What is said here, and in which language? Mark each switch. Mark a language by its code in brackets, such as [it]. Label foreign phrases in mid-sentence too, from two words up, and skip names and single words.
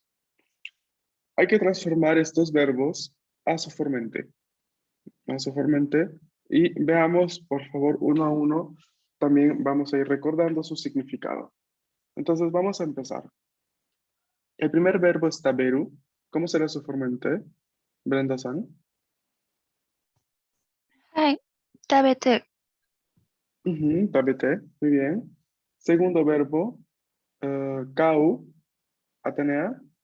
[es] Hay que transformar estos verbos a su formente, y veamos, por favor, uno a uno. También vamos a ir recordando su significado. Entonces, vamos a empezar. El primer verbo es taberu. ¿Cómo será su formente, Brenda-san? [ja] はい。食べて、 [es] Ujú, tabete, muy bien. Segundo verbo, kau, Atenea.